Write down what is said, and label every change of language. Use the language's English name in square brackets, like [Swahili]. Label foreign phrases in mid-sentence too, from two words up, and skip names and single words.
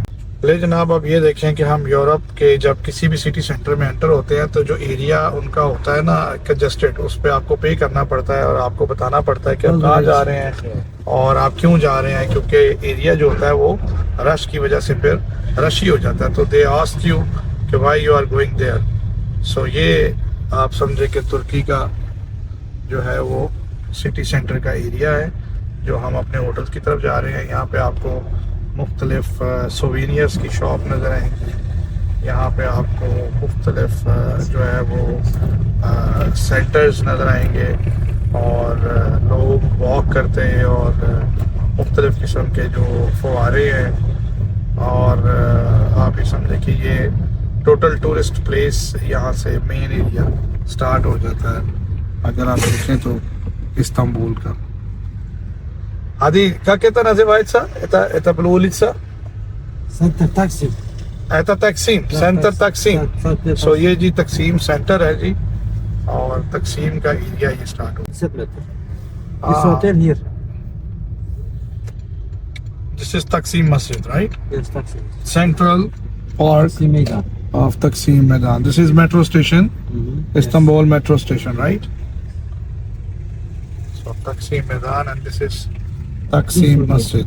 [Urdu] لے جناب، اب یہ دیکھیں کہ ہم یورپ کے جب کسی بھی [English] city center [Urdu] میں انٹر ہوتے ہیں تو جو ایریا ان کا ہوتا ہے نا کنجسٹڈ، اس پر آپ کو پے کرنا پڑتا ہے اور آپ کو بتانا پڑتا ہے کہ آپ کہاں جا رہے ہیں اور آپ کیوں جا رہے ہیں، کیونکہ ایریا جو ہوتا ہے وہ رش کی وجہ سے پھر رش ہی ہو جاتا ہے. [English] तो they ask you [Urdu] कि [English] why you are going there. [Urdu] سو یہ آپ سمجھے کہ ترکی کا جو ہے وہ [English] city center [Urdu] کا ایریا ہے جو ہم اپنے ہوٹل کی طرف جا رہے ہیں. یہاں پہ آپ کو مختلف سووینیرز کی شاپ نظر آئیں گی، یہاں پہ آپ کو مختلف جو ہے وہ سینٹرز نظر آئیں گے اور لوگ واک کرتے ہیں اور مختلف قسم کے جو فوارے ہیں. اور آپ یہ سمجھے کہ یہ [English] total tourist place [Urdu] یہاں سے [English] main area [Urdu] اسٹارٹ ہو جاتا ہے۔ اگر آپ دیکھیں تو استنبول کا Hadi, [Russian] как это называется? Это была улица? [English] Center Taksim. [Russian] Это Taksim, सेंटर तकसीम। [Urdu] سو یہ جی تقسیم سینٹر ہے جی، اور تقسیم کا ایریا یہ اسٹارٹ ہو. [English] Separate. This hotel here. This is Taksim Masjid, right? Yes, Taksim. Central part Taksim Meydan. of Taksim Maidan. This is metro station, Istanbul metro station, right? So Taksim Maidan, and this is Taksim Masjid.